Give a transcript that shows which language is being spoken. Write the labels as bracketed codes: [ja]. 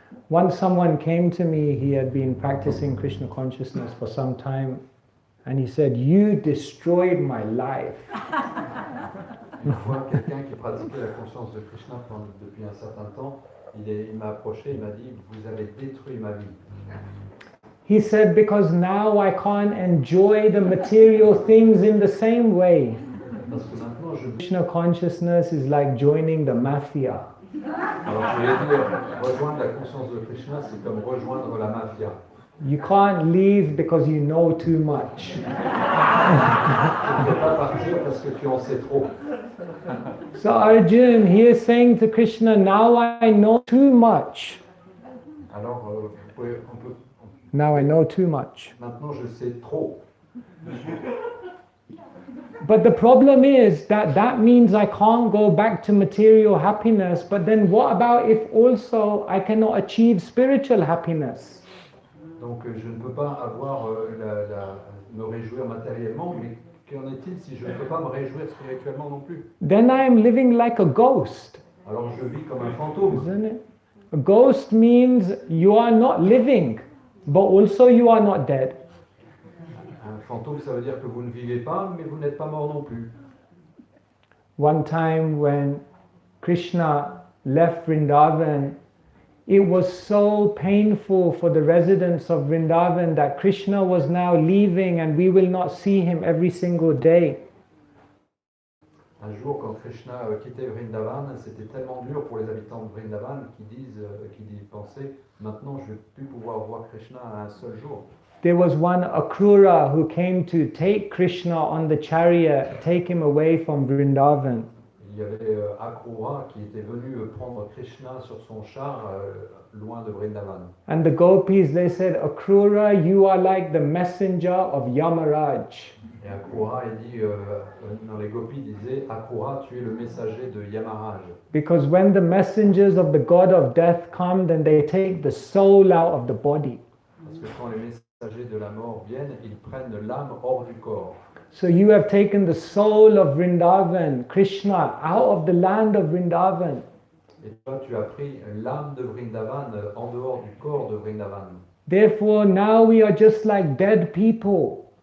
[en] Once someone came to me, he had been practicing Krishna consciousness for some time, and he said, "You destroyed my life." [fr] Une fois, quelqu'un qui pratiquait la conscience de Krishna depuis un certain temps il m'a approché, il m'a dit, vous avez détruit ma vie. [en] He said, because now I can't enjoy the material things in the same way. [fr] Parce que maintenant, [en] Krishna consciousness is like joining the mafia. [fr] alors je vais dire, rejoindre la conscience de Krishna, c'est comme rejoindre la mafia. [en] You can't leave because you know too much. [fr] Tu ne peux pas partir parce que tu en sais trop. [en] So Arjun, he is saying to Krishna, now I know too much. [fr] Alors, [en] Now I know too much. [fr] maintenant je sais trop. [en] But the problem is that that means I can't go back to material happiness. But then what about if also I cannot achieve spiritual happiness? [fr] Donc je ne peux pas avoir me réjouir matériellement, mais qu'en est-il si je ne peux pas me réjouir spirituellement non plus? [en] Then I am living like a ghost. [fr] Alors je vis comme un fantôme. [en] Isn't it? A ghost means you are not living, but also you are not dead. [fr] Un fantôme, ça veut dire que vous ne vivez pas, mais vous n'êtes pas mort non plus. [en] One time when Krishna left Vrindavan, it was so painful for the residents of Vrindavan that Krishna was now leaving and we will not see him every single day. [fr] Un jour, quand Krishna quittait Vrindavan, c'était tellement dur pour les habitants de Vrindavan qui pensaient, maintenant je ne vais plus pouvoir voir Krishna un seul jour. [en] There was one Akrura who came to take Krishna on the chariot, take him away from Vrindavan. [fr] Il y avait Akrura qui était venu prendre Krishna sur son char loin de Vrindavan. [en] And the gopis, they said, Akrura, you are like the messenger of Yamaraj. [fr] Et Akrura, il dit, dans les gopis disaient, Akrura, tu es le messager de Yamaraj. [en] Because when the messengers of the god of death come, then they take the soul out of the body. [fr] Parce que quand les messagers de la mort viennent, ils prennent l'âme hors du corps. [en] So you have taken the soul of Vrindavan, Krishna, out of the land of Vrindavan. [fr] Et toi, tu as pris l'âme de Vrindavan en dehors du corps de Vrindavan. [en] Therefore, now we are just like dead people.